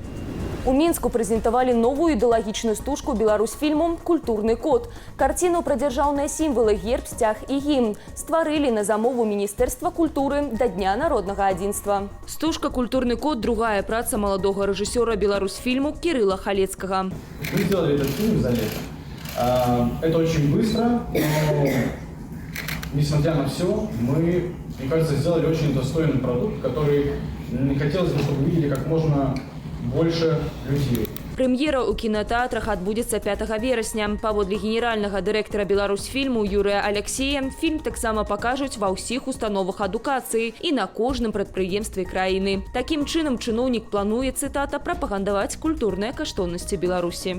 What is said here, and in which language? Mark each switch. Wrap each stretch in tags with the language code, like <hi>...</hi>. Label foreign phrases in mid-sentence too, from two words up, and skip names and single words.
<be>У Мінску прэзентавалі новую ідэалагічную стужку беларусфільму «Культурны код». Карціну пра дзяржаўныя сімвалы, герб, сцяг і гімн стварылі на замову Міністэрства культуры да Дня народнага адзінства. Стужка «Культурны код» – другая праца маладога рэжысёра беларусфільму Кирилла Халецкага.</be> <ru>Мы сделали этот фильм за лето. Это очень быстро, но несмотря на все, мы, мне кажется, сделали очень достойный продукт, который хотелось бы, чтобы видели как можно больше людей.</ru> <be>Прэм'ера ў кінотэатрах адбудзецца 5 верасня. Паводле генеральнага дырэктара беларусфільму Юрыя Алексея, фільм таксама пакажуць ва ўсіх установах адукацыі і на кожным прадпрыемстве краіны. Такім чынам чыноўнік плануе, цытата, прапагандаваць культурныя каштоўнасці Беларусі.</be>